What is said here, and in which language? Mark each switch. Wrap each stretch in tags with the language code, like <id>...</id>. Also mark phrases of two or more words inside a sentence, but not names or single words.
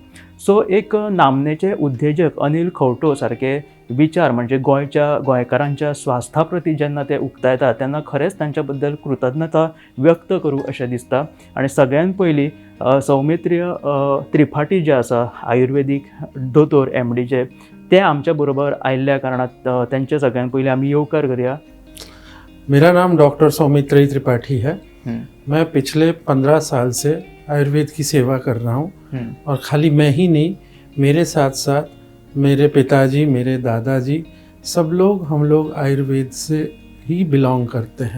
<kok>सो एक नामनेचे उद्देजक अनिल खंवटो सारके विचार म्हणजे गोंयकारांच्या स्वास्था प्रती जेन्ना ते उक्तायतात तेन्ना खरेंच तांच्या बद्दल कृतज्ञता व्यक्त करूं अशें दिसता। आनी सगळ्यात पयलीं सौमित्रिय त्रिपाठी जे आसा आयुर्वेदीक दोतोर MD जे, ते आमच्या बरोबर आयिल्ल्या कारणात त्यांचे सगळ्यात पयलीं आमी येवकार करूया।</kok> <hi>मेरा नाम डॉक्टर सौमित्रिय त्रिपाठी है। मैं पिछले 15 साल से आयुर्वेद की सेवा कर रहा हूँ और खाली मैं ही नहीं, मेरे साथ साथ मेरे पिताजी, मेरे दादाजी, सब लोग, हम लोग आयुर्वेद से ही बिलोंग करते हैं।</hi>